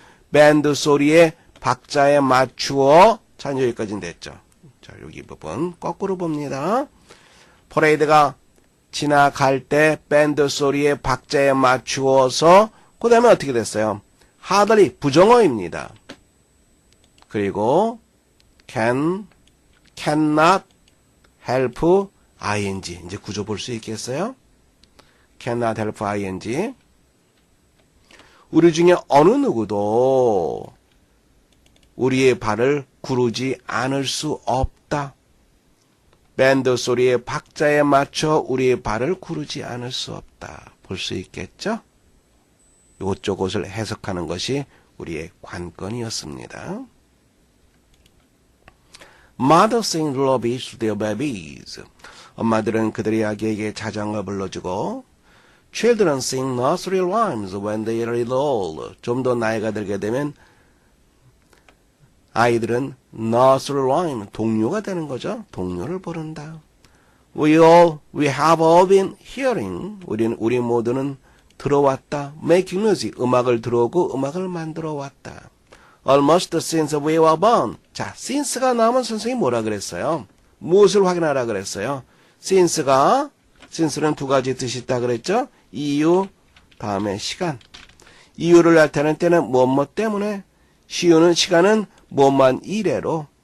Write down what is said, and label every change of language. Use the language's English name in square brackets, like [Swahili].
[Korean] 밴드 소리에 박자에 맞추어. 자, 여기까지는 됐죠. 자, 여기 부분 거꾸로 봅니다. 퍼레이드가 지나갈 때 밴드 소리에 박자에 맞추어서 그 다음에 어떻게 됐어요? hardly 부정어입니다. 그리고 [English] cannot help ing. [Korean] 이제 구조 볼 수 있겠어요? [English] cannot help ing. [Korean] 우리 중에 어느 누구도 우리의 발을 구르지 않을 수 없다. 밴드 소리의 박자에 맞춰 우리의 발을 구르지 않을 수 없다. 볼 수 있겠죠? 이쪽 것을 해석하는 것이 우리의 관건이었습니다. [English] Mothers sing lullabies to their babies. [Korean] 엄마들은 그들의 아기에게 자장가 불러주고 [English] Children sing nursery rhymes when they are little. [Korean] 좀 더 나이가 들게 되면 아이들은 [English] nursery rhyme, [Korean] 동요가 되는 거죠. 동요를 부른다. [English] We have all been hearing. [Korean] 우리 모두는 들어왔다. [English] Making music, [Korean] 음악을 들어오고 음악을 만들어 왔다. [English] Almost since we were born. [Korean] 자, since가 나오면 선생님이 뭐라 그랬어요? 무엇을 확인하라 그랬어요? since는 두 가지 뜻이 있다 그랬죠? 이유, 다음에 시간. 이유를 나타낼 때는 무엇 때문에, 시간은 무엇만 이래로.